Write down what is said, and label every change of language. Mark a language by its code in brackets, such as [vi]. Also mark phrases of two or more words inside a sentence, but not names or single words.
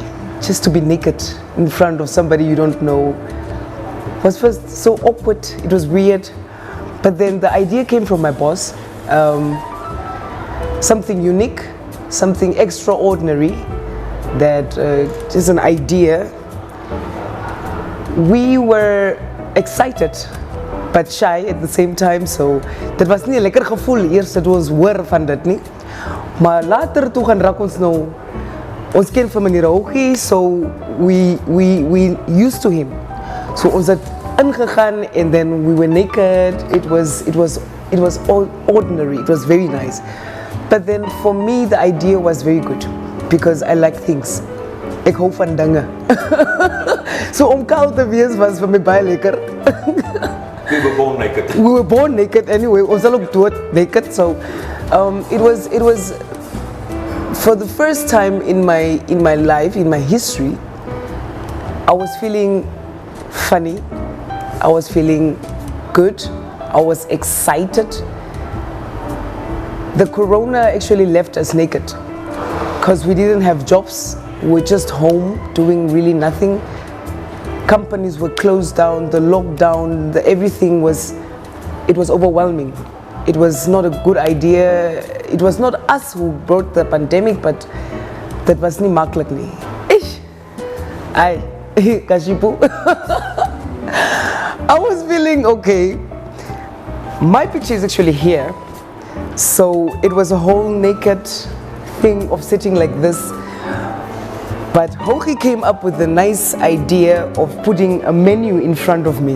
[en] Just to be naked in front of somebody you don't know was first so awkward, it was weird, but then the idea came from my boss. Something unique, something extraordinary, that is an idea. We were excited but shy at the same time, so [af] dit was nie 'n lekker gevoel eers dat ons hoor van dit nie, maar later toe gaan raak ons nou, ons ken van meneer Houghi, [en] so we used to him. [af] So ons het ingegaan, [en] and then we were naked. It was all ordinary. It was very nice. But then for me the idea was very good because I like things. [af] Ek hou van dinge. So om kaal te wees was vir my baie lekker. [en] We were born naked. We were born naked anyway. [af] Ons sal ook dood naked. [en] So it was for the first time in my life, in my history, I was feeling funny, I was feeling good, I was excited. The corona actually left us naked because we didn't have jobs, we were just home doing really nothing. Companies were closed down, the lockdown, everything was overwhelming. It was not a good idea. It was not us who brought the pandemic, but that was [af] nie maklik nie. Ai, kashipu. [en] I was feeling okay. My picture is actually here. So it was a whole naked thing of sitting like this. But Houghi came up with the nice idea of putting a menu in front of me.